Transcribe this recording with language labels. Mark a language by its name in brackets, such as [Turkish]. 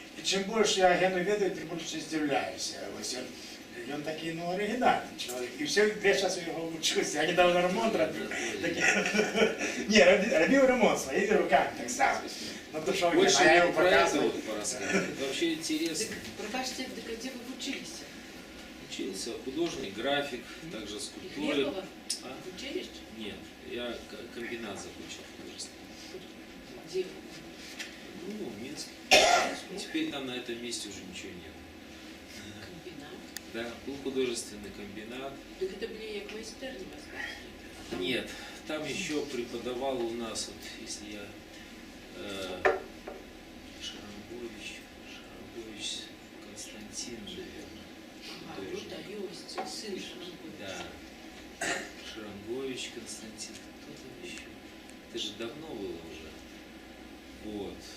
[Ukrainian] І чим більше я Гену ведаю, тим більше здивляюся. Ось він такий, ну, оригінальний чоловік. І все, я зараз його учусь. Я недавно ремонт робив. Ні, робив ремонт своїми руками так само. Ну, то що, [Russian] Больше я я [Ukrainian] його [Russian] про это [Ukrainian] показую. [Russian] вот порассказывать. Это вообще интересно. [Ukrainian] Пробачте, так де ви вчилися? [Russian] Учился художник, график, также скульптуры. Глебова? А? В училище? Нет, я комбинат закончил художественный. [Ukrainian] Де ви? [Russian] Ну, в Минске. Теперь там на этом месте уже ничего нет. [Ukrainian] Комбінат. [Russian] Да, был художественный комбинат. [Ukrainian] Так це були як майстерні у вас? [Russian] А там- Нет, там еще преподавал у нас, вот, если я Шарамбович Константин, наверное. Ага, ну художник. [Ukrainian] так, Йось, син Шарамбович. [Russian] Да. Шарамбович Константин, кто там еще? Это же давно было уже. Вот.